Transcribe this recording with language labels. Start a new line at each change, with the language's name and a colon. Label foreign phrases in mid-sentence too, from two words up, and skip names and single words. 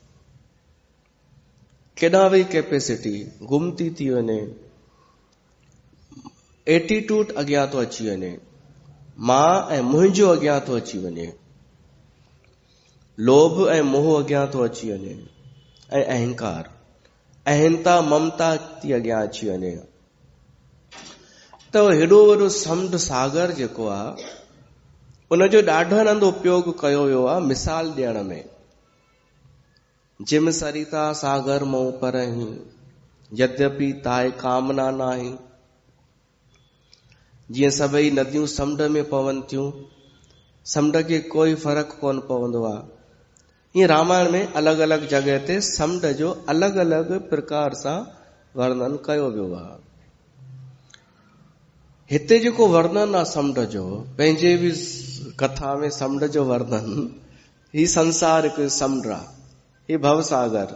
Sindhi: केॾां वई कैपेसिटी गुम थी वञे, एटीट्यूड अॻियां थो अची वञे, मां ऐं मुंहिंजो अॻियां थो अची वञे, लोभ ऐं मोह अॻियां थो अची वञे, ऐं अहंकार, अहंता ममता थी अॻियां अची वञे। त हेॾो वॾो समुंड सागर जेको आहे, उनजो ॾाढो हंधि उपयोग कयो वियो आहे मिसाल ॾियण में।
Awadhi: जिम सरिता सागर मों परही, यद्यपि ताए कामना नाही।
Sindhi: जीअं सभई नदियूं समुंड में पवनि थियूं, समुंड खे कोई फर्क़ु कोन पवंदो आहे। ईअं रामायण में अलॻि अलॻि जॻह ते समुंड जो अलॻि अलॻि प्रकार सां वर्णन कयो वियो आहे। हिते जेको वर्णन आहे समुंड जो, पंहिंजे बि कथा में समुंड जो वर्णन, ही संसार हिकु समुंड आहे, ही भवसागर।